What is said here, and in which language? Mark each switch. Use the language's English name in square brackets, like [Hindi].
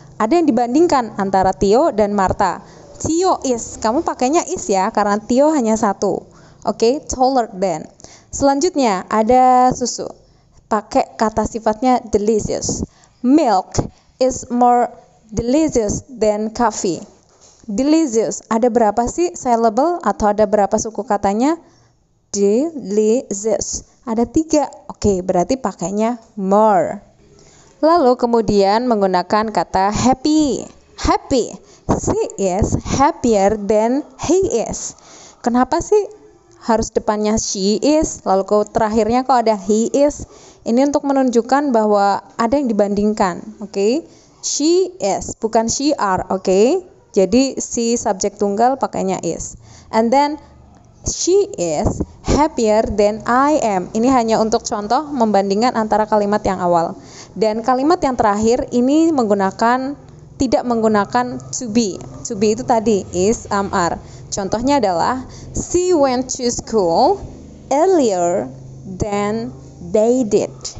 [Indonesian] Ada yang dibandingkan antara Theo dan Martha. [English] Theo is, [Indonesian] kamu pakainya is ya, karena Theo hanya satu. Oke, [English] taller than. [Indonesian] Selanjutnya ada susu. Pakai kata sifatnya delicious. [English] Milk is more delicious than coffee. [Indonesian] Delicious, ada berapa sih syllable atau ada berapa suku katanya? Delicious. Ada 3. Oke, berarti pakainya more. Lalu kemudian menggunakan kata happy. Happy. [English] She is happier than he is. [Indonesian] Kenapa sih harus depannya [English] she is, [Indonesian] lalu terakhirnya kok ada [English] he is? [Indonesian] Ini untuk menunjukkan bahwa ada yang dibandingkan. Oke. [English] She is, [Indonesian] bukan [English] she are. [Indonesian] Oke. Jadi si subjek tunggal pakainya is. [English] And then she is happier than I am. [Indonesian] Ini hanya untuk contoh membandingkan antara kalimat yang awal. Dan kalimat yang terakhir ini tidak menggunakan to be. To be itu tadi is, are. Contohnya adalah [English] she went to school earlier than they did.